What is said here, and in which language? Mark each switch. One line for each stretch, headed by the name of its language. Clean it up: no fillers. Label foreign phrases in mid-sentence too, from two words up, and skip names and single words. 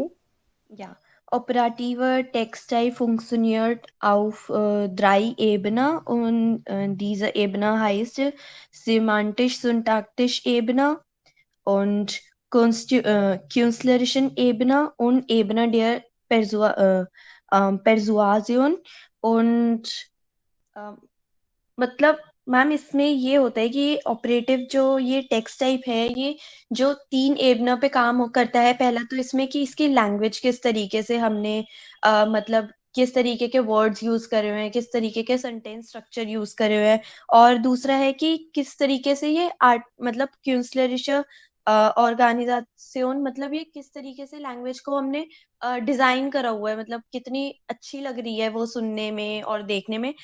German: Ja, operativer Texttype funktioniert auf drei Ebenen und diese Ebene heißt semantisch-syntaktisch Ebene und künstlerischen Ebene und Ebene der Persuasion und
Hindi: मतलब मैम इसमें ये होता है कि ऑपरेटिव जो ये टेक्स्ट टाइप है ये जो तीन एबना पे काम करता है। पहला तो इसमें कि इसकी लैंग्वेज किस तरीके से हमने मतलब किस तरीके के वर्ड्स यूज करे हुए हैं, किस तरीके के
English: sentence structure
Hindi: यूज करे हुए हैं, और दूसरा है कि किस तरीके से ये आर्ट मतलब
German: künstlerische Organisation
Hindi: मतलब ये किस तरीके से लैंग्वेज को हमने डिजाइन करा हुआ है, मतलब कितनी अच्छी लग रही है वो सुनने में और देखने में।